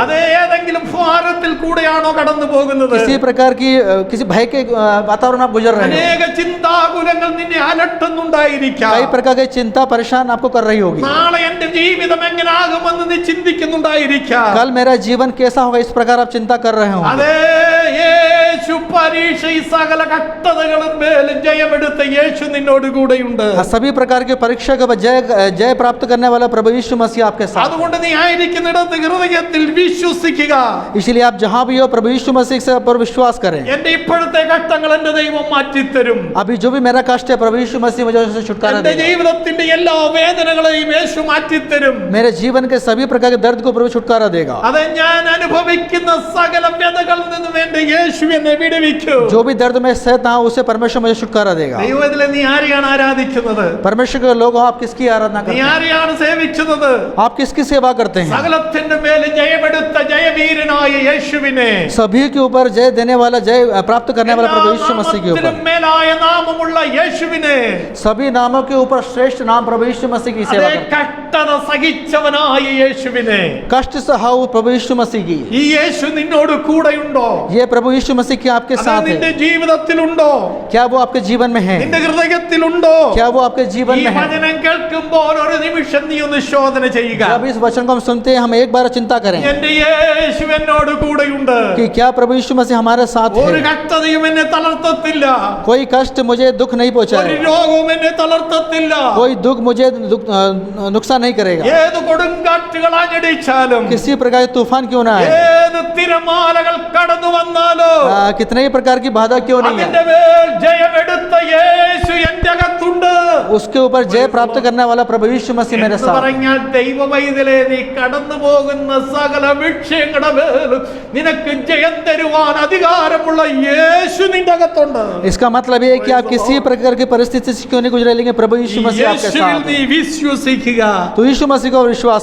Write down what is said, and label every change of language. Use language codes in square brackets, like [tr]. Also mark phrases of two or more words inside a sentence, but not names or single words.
[ml] അതേ ഏതെങ്കിലും ഭാരത്തിൽ കൂടെയാണോ കടന്നു പോകുന്നത്? [hi] किसी प्रकार की किसी भय के वातावरण आप गुजर रहे हो, [ml] അനേക ചിന്താകുലങ്ങൾ നിന്നെ അലട്ടുന്നുണ്ടായിരിക്കാം. [hi] कई प्रकार की चिंता परेशान आपको कर रही होगी। [ml] നാളെ എന്റെ ജീവിതം എങ്ങനാകുമെന്ന് നീ ചിന്തിക്കുന്നുണ്ടായിരിക്കാം. [hi] कल मेरा जीवन कैसा होगा, इस प्रकार आप चिंता कर रहे हो। [ml] അതേ യേശു പരീക്ഷ ഈ സകല കഷ്ടതകളും മേലും ജയമെടുത്ത യേശു നിന്നോട് കൂടെയുണ്ട്. [hi] सभी प्रकार के परीक्षा के बाद जय प्राप्त करने वाला प्रभु यीशु मसीह आपके साथ। [ml] അതുകൊണ്ട് നീ ആയിരിക്കുന്നിടത്ത് ഹൃദയത്തിൽ വിശ്വസിക്കുക. [hi] इसलिए आप जहाँ भी हो प्रभु यीशु मसीह से पर विश्वास करें। [ml] എന്റെ ഇപ്പോഴത്തെ ഘട്ടങ്ങൾ എന്റെ ദൈവം മാറ്റിത്തരും. [hi] अभी जो भी मेरा कष्ट है प्रभु यीशु मसीह मुझे उससे छुटकारा [ml] എന്റെ [hi] देगा। [ml] ജീവിതത്തിന്റെ എല്ലാ വേദനകളെയും യേശു മാറ്റിത്തരും. [hi] मेरे जीवन के सभी प्रकार के दर्द को प्रभु छुटकारा देगा। [ml] അത് ഞാൻ അനുഭവിക്കുന്ന സകല വേദനകളിൽ നിന്നും എന്റെ യേശു എന്നെ വിടുവിക്കും. [hi] जो भी दर्द में सहता हूँ उसे परमेश्वर मुझे छुटकारा देगा। [ml] ദൈവത്തിലെ നീ ആരെയാണ് ആരാധിക്കുന്നത്? [hi] परमेश्वर के लोग हो, आप किसकी आराधना [ml] നീ [hi] करते हैं? [ml] ആരെയാണ് സേവിക്കുന്നത്? [hi] आप किसकी सेवा करते हैं? [ml] സകലത്തിന്റെ മേലെ ജയമെടുത്ത ജയവീരനായ യേശുവിനെ, [hi] सभी के ऊपर जय देने वाला, जय प्राप्त करने वाला प्रभु यीशु मसीह के ऊपर, [ml] നാമത്തിനും മേലായ നാമമുള്ള യേശുവിനെ, [hi] सभी नामों के ऊपर श्रेष्ठ नाम प्रभु यीशु मसीह की सेवा [ml] അതേ [hi] करते हैं। [ml] കഷ്ടത സഹിച്ചവനായ യേശുവിനെ, [hi] कष्ट सहा प्रभु यीशु मसीह की, [ml] ഈ യേശു നിന്നോട് കൂടെയുണ്ടോ? [hi] ये प्रभु यीशु मसीह की आपके [ml] അത് [hi] साथ [ml] നിന്റെ [hi] है। [ml] ജീവിതത്തിലുണ്ടോ? [hi] क्या वो आपके जीवन में है? [ml] നിന്റെ ഹൃദയത്തിലുണ്ടോ? [hi] क्या वो आपके जीवन [ml] ഈ [hi] में है? [ml] വചനം കേൾക്കുമ്പോൾ ഒരു നിമിഷം നീ ഒന്ന് ശോധന ചെയ്യുക. [hi] जब इस वचन को हम सुनते हैं, हम एक बार चिंता करें [ml] എന്റെ യേശു എന്നോട് കൂടെയുണ്ട്. [hi] कि क्या प्रभु यीशु मसीह हमारे साथ [ml] ഒരു [hi] है। [ml] കഷ്ടതയും എന്നെ തളർത്തത്തില്ല. [hi] कोई कष्ट मुझे दुख नहीं [ml] ഒരു [hi] पहुंचाएगा, [ml] രോഗവും എന്നെ തളർത്തത്തില്ല. [hi] कोई दुख मुझे नुकसान नहीं करेगा। [ml] ഏത് കൊടുങ്കാറ്റുകൾ ആഞ്ഞടിച്ചാലും, [hi] किसी प्रकार के तूफान क्यों ना आए, [ml] ഏത് തിരമാലകൾ കടന്നു വന്നാലോ, [hi] कितने ही प्रकार की बाधा क्यों नहीं [ml] അതിന്റെ [hi] है, [ml] മേൽ ജയമെടുത്ത യേശു എന്റെ അകത്തുണ്ട്. [hi] उसके ऊपर जय प्राप्त करने वाला प्रभु यीशु मसीह मेरे [ml] എന്ന് [hi] साथ। [ml] പറഞ്ഞാൽ ദൈവവൈതലേ, നീ കടന്നു പോകുന്ന സകല വിഷയങ്ങളുടെ മേലും നിനക്ക് ജയം തരുവാൻ അധികാരമുള്ള യേശു നിന്റെ അകത്തുണ്ട്. [hi] इसका मतलब ये है कि आप किसी प्रकार की परिस्थिति से क्यों नहीं गुजरे, लेकिन प्रभु यीशु मसीह आपके [ml] യേശുവിൽ [hi] साथ [ml] നീ [hi] है। [ml] വിശ്വസിക്കുക. [hi] तो यीशु मसीह को विश्वास